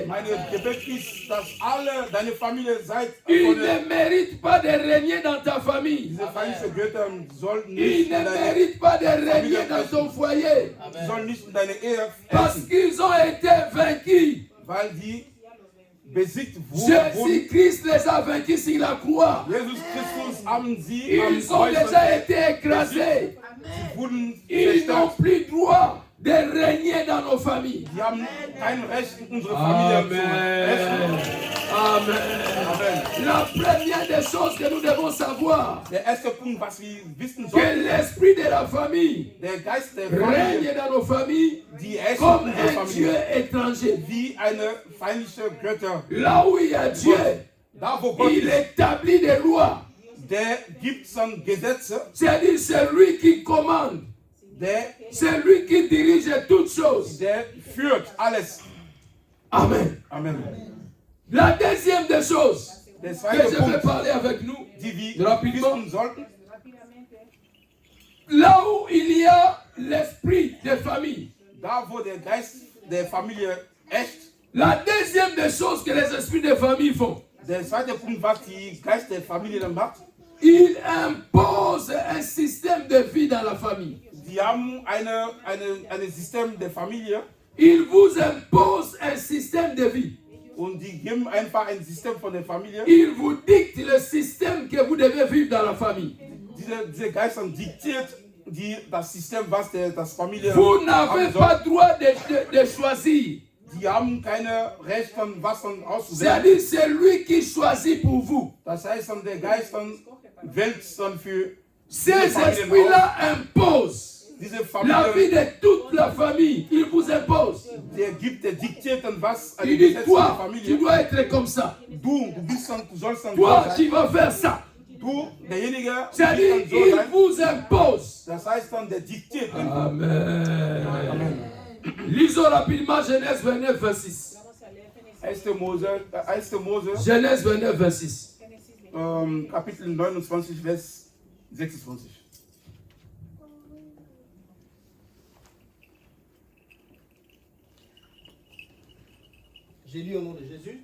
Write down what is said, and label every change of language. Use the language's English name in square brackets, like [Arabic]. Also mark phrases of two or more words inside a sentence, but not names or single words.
[German] Meine Gebet ist, dass alle deine Familie seid [French] Ils [German] von den, [French] ne méritent pas de régner dans ta famille. [German] diese feindlichen Götter sollten [French] Ils [German] nicht [French] ne [German] in deine, [French] méritent pas de régner dans ton foyer. [German] sollen nicht in deine Ehe [French] Parce [German] herrschen, [French] qu'ils ont été vaincus. [German] weil die besiegt wurden. [French] Jésus-Christ les a vaincus sur la croix. [German] Jesus Christus haben sie am [French] Ils ont déjà [German] Kreuz, [French] été écrasés. [German] sie wurden [French] Ils n'ont [German] zerstört. [French] plus droit de régner dans nos familles. [German] Die haben kein Recht, in unsere Familie zu herrschen. Amen. Amen. [French] La première des choses que nous devons savoir, [German] Der erste Punkt, was wir wissen [French] que [German] sollten, [French] l'esprit de la famille [German] der Geist der [French] règne [German] Familie, [French] dans nos familles [German] die herrscht [French] comme [German] in unserer [French] un Dieu [German] Familie, [French] étranger. [German] wie eine feindliche Götter. [French] Là où il y a Dieu, [German] Da wo Gott [French] il [German] ist, [French] établit des lois. [German] der gibt dann Gesetze, [French] C'est-à-dire c'est lui qui commande. C'est lui qui dirige toutes choses. [German] der führt alles. Amen. Amen. [French] La deuxième des choses [German] Der [French] que [German] zweite [French] je vais [German] Punkt, [French] parler avec nous, [German] die wir [French] rapidement, [German] wissen sollten, [French] là où il y a l'esprit de famille, [German] da wo der Geist der Familie herrscht, [French] la deuxième des choses que les esprits de famille font, [German] der zweite Punkt, was die Geist der Familie dann macht, [French] ils imposent un système de vie dans la famille. [German] die haben ein System der Familie [French] Ils vous imposent un système de vie. [German] und die geben einfach ein System von der Familie. [French] Ils vous dictent le système que vous devez vivre dans la famille. [German] Diese Geist dann diktiert das System, was das Familie [French] Vous n'avez [German] haben soll. [French] pas droit de choisir. [German] Die haben keine Recht, was dann auszuwählen. [French] C'est-à-dire c'est lui qui choisit pour vous. [German] Das heißt dann, der Geist dann wählt dann für [French] Ces [German] diese Familien aus. [French] esprits-là imposent [German] Diese [French] la [German] Familie, [French] vie de toute la famille. Il vous impose. [German] der diktiert dann was an [French] Il [German] die [French] dit, [German] Gesetze der [French] toi, tu [German] Familie. [French] dois être comme ça. [German] Du sollst dann [French] Toi, [German] so [French] tu [German] sein. [French] vas faire ça. [German] Du, derjenige, [French] C'est-à-dire, [German] wird dann so [French] il [German] sein. [French] vous impose. [German] Das heißt dann, der diktiert dann. Amen. Amen. [French] Lisons rapidement Genèse 29, 26. [German] 1. Mose, [French] Genèse 29, 26. [German] Kapitel 29, Vers 26. [French] J'ai lu au nom de Jésus.